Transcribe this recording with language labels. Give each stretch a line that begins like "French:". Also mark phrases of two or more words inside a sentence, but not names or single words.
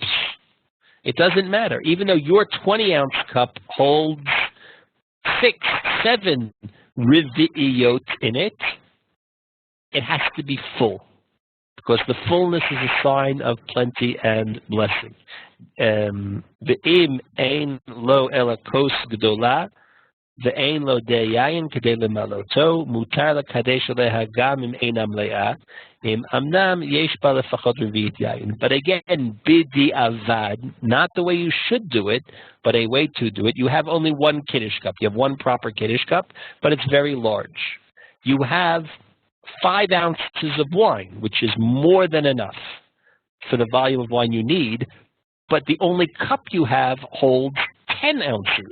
English: It doesn't matter. Even though your 20-ounce cup holds 6, 7 revi'iyot in it, it has to be full, because the fullness is a sign of plenty and blessing.
Hebrew: ואם אין לו אלא כוס גדולה, ואין לו די יין כדי למלאתו, מותר לקדש עליה גם אם אינה מלאה, אם אמנם יש בה לפחות רביעית יין.
English: But again,
Hebrew: בדיעבד,
English: not the way you should do it, but a way to do it. You have only one Kiddush cup. You have one proper Kiddush cup, but it's very large. You have 5 ounces of wine, which is more than enough for the volume of wine you need, but the only cup you have holds 10 ounces.